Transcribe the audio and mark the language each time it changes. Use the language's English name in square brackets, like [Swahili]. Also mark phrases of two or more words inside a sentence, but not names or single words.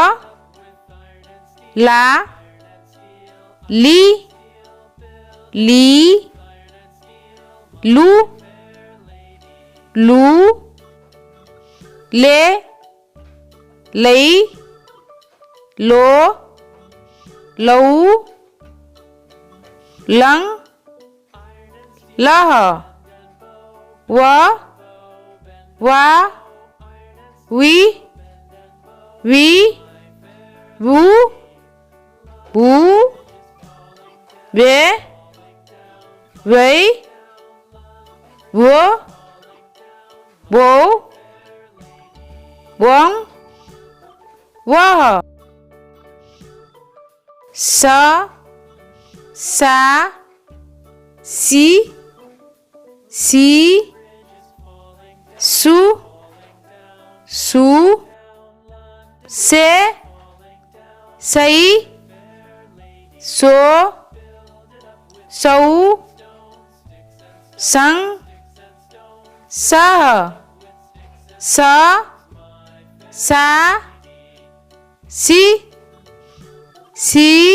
[Hindi] ला ली ली लू लू ले लई लो लऊ लंग लह व वा वी वी वू वू वे वै वो वो वंग वह स सा सी सी सु सु से सई सो सऊ संग सह स सा सी सी